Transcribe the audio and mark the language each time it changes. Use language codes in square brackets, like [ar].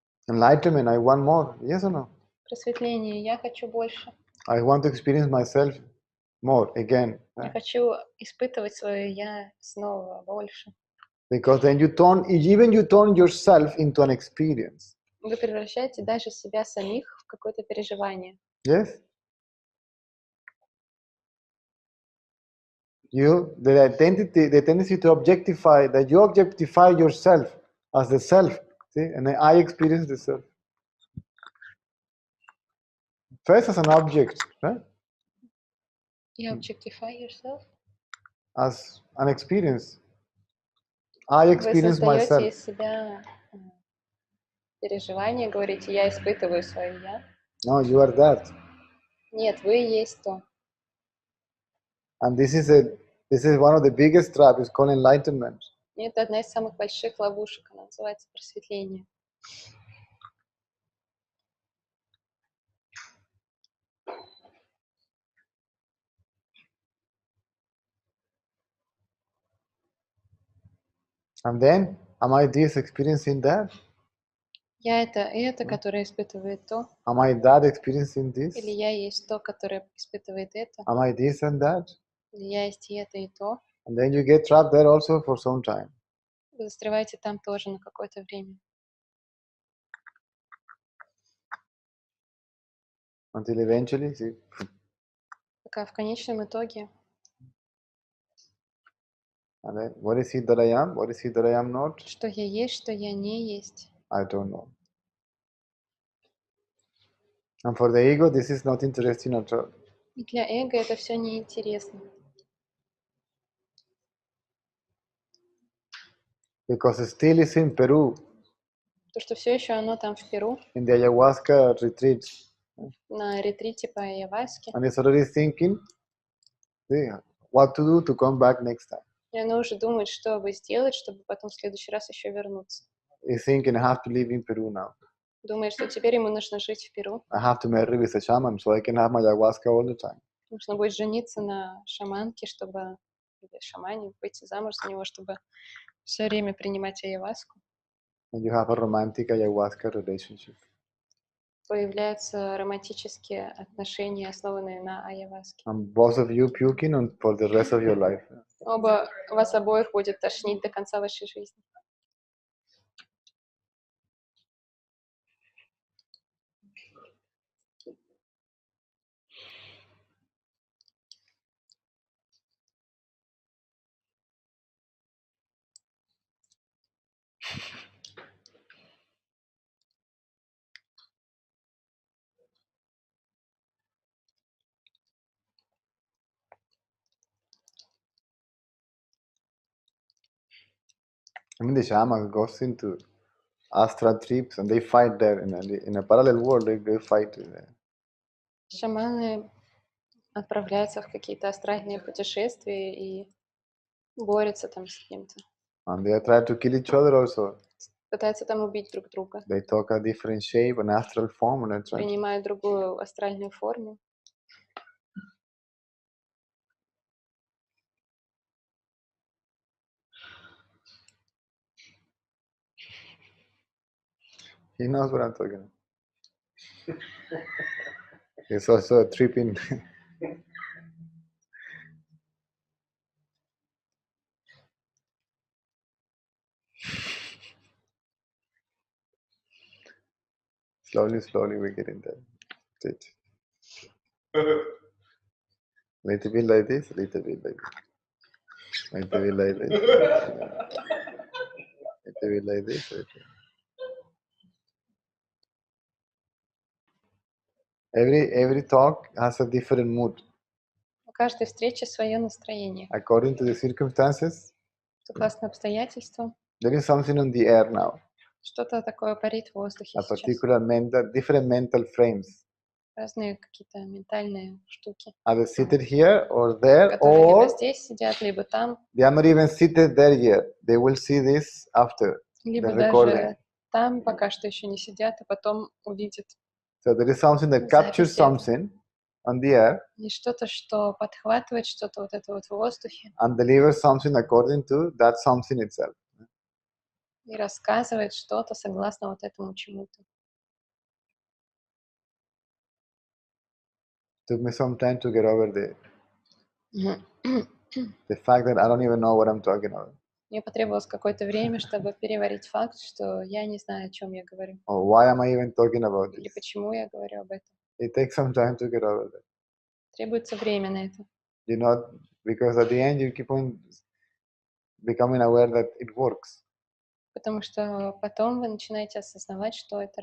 [en] Enlightenment, I want more. Yes or no? [ru] Просветление. Я хочу больше. [en] I want to experience myself more again. [ru] Я хочу испытывать свое я снова больше. [en] Because then you turn yourself into an experience. [ru] Вы превращаете даже себя самих в какое-то переживание. [en] Yes? The tendency to objectify, that you objectify yourself as the self. See? And then I experience the self. First as an object, right? You objectify yourself? As an experience. I [ru] Вы [en] experience [ru] создаете [en] myself. [ru] из себя переживание, говорите, я испытываю свое я. [en] No, you are that. [ru] Нет, вы есть то. [en] And this is one of the biggest traps. It's called enlightenment. [ru] И это одна из самых больших ловушек, она называется просветление. [en] And then, am I this experiencing that? [ru] Я это, которое испытывает то, [en] Am I that experiencing this? [ru] или я есть то, которое испытывает это, [en] Am I this and that? [ru] или я есть и это, и то. [en] And then you get trapped there also for some time. [ru] Вы застреваете там тоже на какое-то время. [en] Until eventually, see, [ru] Пока в конечном итоге, [en] and then what is it that I am? What is it that I am not? [ru] что я есть, что я не есть. [en] I don't know. And for the ego, this is not interesting at all. [ru] И для эго это все неинтересно. [en] Because still is in Peru, [ru] То, что все еще оно там в Перу, [en] in the ayahuasca retreat. [ru] на ретрите по Айаваске, [en] And it's already thinking, see, what to do to come back next time. [ru] и оно уже думает, что бы сделать, чтобы потом в следующий раз еще вернуться. [en] It's thinking, I have to live in Peru now. [ru] Думает, что теперь ему нужно жить в Перу. [en] I have to marry with a shaman so I can have my ayahuasca all the time. [ru] Нужно будет жениться на шаманке, чтобы, или шамане, выйти замуж за него, чтобы все время принимать айаваску. [en] And you have a romantic ayahuasca relationship. [ru] Появляются романтические отношения, основанные на айаваске. [en] And both of you puking for the rest of your life. [ru] Вас обоих будет тошнить до конца вашей жизни. [en] I mean, the shaman goes into astral trips and they fight there in a parallel world. They fight there. [ru] Шаманы отправляются в какие-то астральные путешествия и борются там с кем-то. [en] And they try to kill each other also. [ru] Пытаются там убить друг друга. [en] They talk a different shape, an astral form, and they try. [ru] Принимают другую астральную форму. [en] He knows what I'm talking about. It's also a tripping. Slowly we get in there. State. Little bit like this, little bit like this. Little bit like this. Little bit like this. Every talk has a different mood. [ru] У каждой встречи свое настроение. [en] According to the circumstances, [ru] Согласно обстоятельствам, [en] there is something on the air now. [ru] что-то такое парит в воздухе [en] A [ru] сейчас. [en] particular different mental frames. [ru] разные какие-то ментальные штуки, [en] Are they seated here or there, [ru] которые либо [en] or [ru] здесь сидят, либо там, [en] they are not even seated there yet? They will see this after [ru] либо [en] the recording. [ru] даже там пока что еще не сидят, а потом увидят. [en] So there is something that captures something on the air [ru] И что-то, что подхватывает что-то вот это вот в воздухе [en] and delivers something according to that something itself. [ru] и рассказывает что-то согласно вот этому чему-то. [en] Took me some time to get over the fact that I don't even know what I'm talking about. [ru] Мне потребовалось какое-то время, чтобы переварить факт, что я не знаю, о чем я говорю, [en] Or why am I even talking about [ru] или [en] this? [ru] почему я говорю об этом. [en] It takes some time to get over that. [ru] Требуется время на это. [en] You know, because at the end you keep on becoming aware that it works. [ru] Потому что потом вы начинаете осознавать, что это